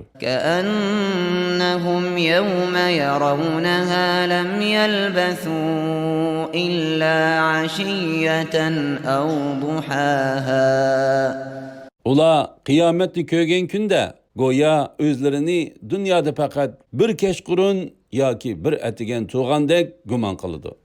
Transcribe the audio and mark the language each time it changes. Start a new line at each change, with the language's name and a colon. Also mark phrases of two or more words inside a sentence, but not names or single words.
Arabic: كأنهم يوم يرونها لم يلبثوا إلا عشية أو ضحاها
Uzbek: Ular qiyomatni ko'rgan kunda go'yo o'zlarini dunyoda faqat bir kechqurun yoki bir atigan tug'andek gumon qiladi.